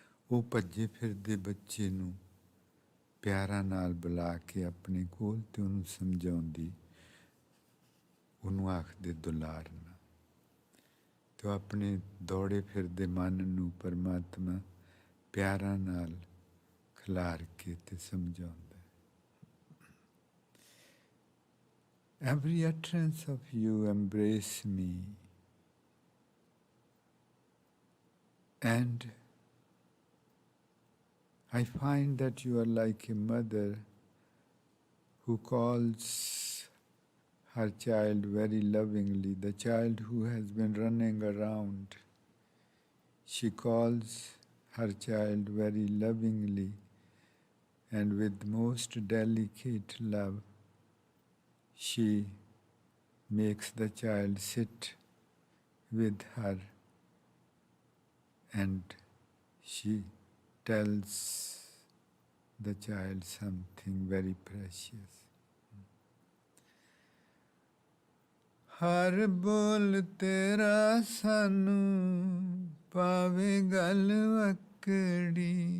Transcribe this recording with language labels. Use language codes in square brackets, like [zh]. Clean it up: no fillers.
[pa] ਉਹ ਭੱਜੇ ਫਿਰਦੇ ਬੱਚੇ ਨੂੰ ਪਿਆਰਾਂ ਨਾਲ ਬੁਲਾ ਕੇ ਆਪਣੇ ਕੋਲ ਤੇ ਉਹਨੂੰ ਸਮਝਾਉਂਦੀ, ਉਹਨੂੰ ਆਖਦੇ ਦੁਲਾਰਨਾ। ਤੇ ਆਪਣੇ ਦੌੜੇ ਫਿਰਦੇ ਮਨ ਨੂੰ ਪਰਮਾਤਮਾ ਪਿਆਰਾਂ ਨਾਲ ਖਿਲਾਰ ਕੇ ਤੇ ਸਮਝਾਉਂਦਾ। [en] Every utterance of you embrace me, and I find that you are like a mother who calls her child very lovingly, the child who has been running around. She calls her child very lovingly and with most delicate love. She makes the child sit with her and she tells the child something very precious. [pa] ਹਰ ਬੋਲ ਤੇਰਾ ਸਾਨੂੰ ਪਾਵੇ ਗਲਵਕੜੀ